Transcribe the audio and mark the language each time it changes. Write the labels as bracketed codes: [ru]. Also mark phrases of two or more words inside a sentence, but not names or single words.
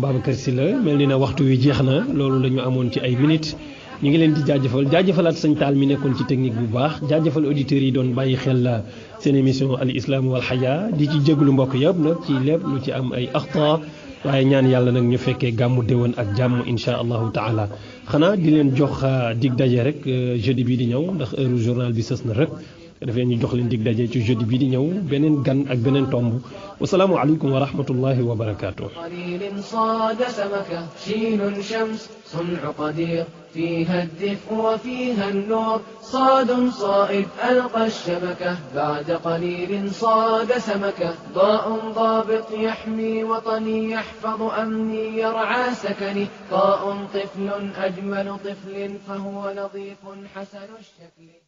[wo] Babacar Sylla mel ni na waxtu wi jeex na loolu la ñu amoon ci ay minutes ñu ngi leen di jaajëfalaat sëñ Taal mi nekkoon ci technique bu baax jaajëfal auditeurs yi doon bàyyi xel seen émission al islam wal xaya di ci jéglu mbokk yëpp nag ci lépp lu ci am ay axta waaye ñaan yàlla nag ñu fekkee gàmmu déwén ak jàmm [ar] إن شاء الله تعالى [wo] xanaa di leen jox dig daje rek jeudi bii di ñëw ndax [fr] heure journal [wo] bi sës na rek dafay ñu jox leen dig daje ci jeudi bii di ñëw beneen gan ak beneen tomb [ar] والسلام عليكم ورحمة الله وبركاته قليل صاد سمكة شين شمس صنع قدير فيها الدفء وفيها النور صاد صائد ألقى الشبكة بعد قليل صاد سمكة ضاء ضابط يحمي وطني يحفظ أمني يرعى سكني طاء طفل أجمل طفل فهو نظيف حسن الشكل